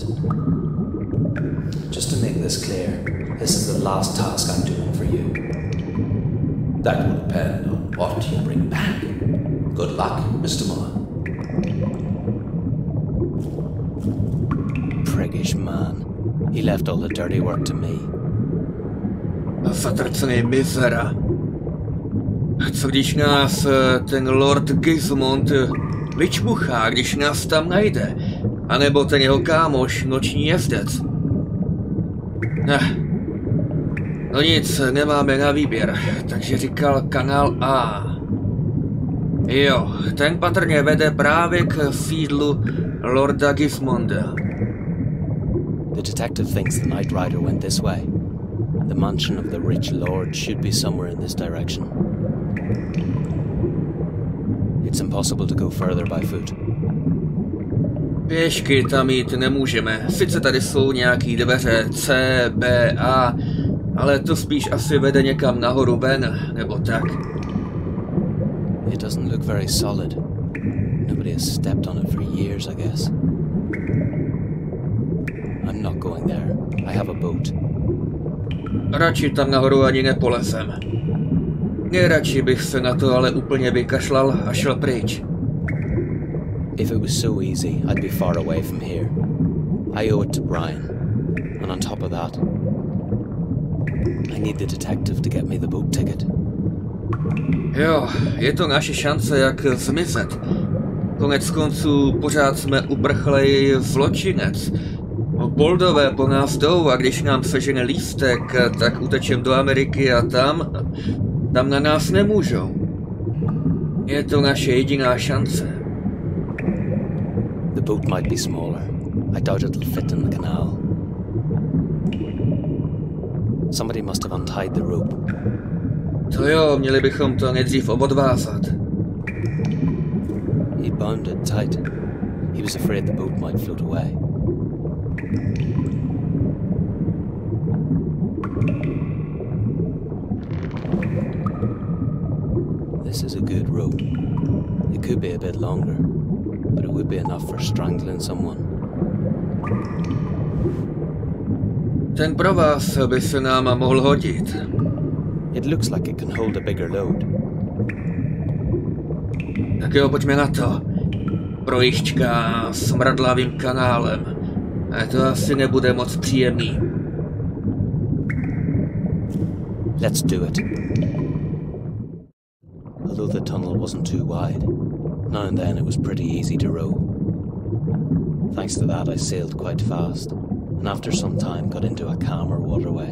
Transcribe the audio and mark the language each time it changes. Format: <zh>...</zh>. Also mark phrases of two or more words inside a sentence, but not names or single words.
<en>Just to make this clear, this is the last task I'm doing for you. That will depend on what you bring back. Good luck, Mr. Muller. Priggish man. He left all the dirty work to me.</en> <cs>Zatracený mizera. Co když nás ten Lord Gizmond vyčmuchá, když nás tam najde? A nebo ten jeho kámoš, Noční jezdec? No nic, nemáme na výběr, takže říkal kanál A. Jo, ten patrně vede právě k sídlu Lorda Gizmonda.</cs> <en>The detective thinks the Night Rider went this way. The mansion of the rich lord should be somewhere in this direction. It's impossible to go further by foot.</en> <cs>Pěšky tam jít nemůžeme. Sice tady jsou nějaký dveře C, B, A, ale to spíš asi vede někam nahoru ven, nebo tak.</cs> <en>It doesn't look very solid. Nobody has stepped on it for years, I guess. I'm not going there. I have a boat.</en> <cs>Radši tam nahoru ani nepolezem. Nejradši bych se na to ale úplně vykašlal a šel pryč.</cs> <en>If it was so easy, I'd be far away from here. I owe it to Brian. And on top of that, I need the detective to get me the boat ticket.</en> <cs>Jo, je to naše šance, jak zmizet. Konec konců pořád jsme uprchlej zločinec. Boldové po nás jdou a když nám sežene lístek, tak utečem do Ameriky a tam na nás nemůžou. Je to naše jediná šance.</cs> <en>The boat might be smaller. I doubt it'll fit in the canal. Somebody must have untied the rope.</en> <cs>To jo, měli bychom to nejdřív obodvázat.</cs> <en>He bound it tight. He was afraid the boat might float away. This is a good rope. It could be a bit longer, but it would be enough for strangling someone.</en> <cs>Ten provaz by se nám mohl hodit.</cs> <en>It looks like it can hold a bigger load.</en> <cs>Tak jo, pojďme na to. Projížďka smradlavým kanálem. A to asi nebude moc příjemný.</cs> <en>Let's do it. Although the tunnel wasn't too wide, now and then it was pretty easy to row. Thanks to that, I sailed quite fast, and after some time got into a calmer waterway.</en>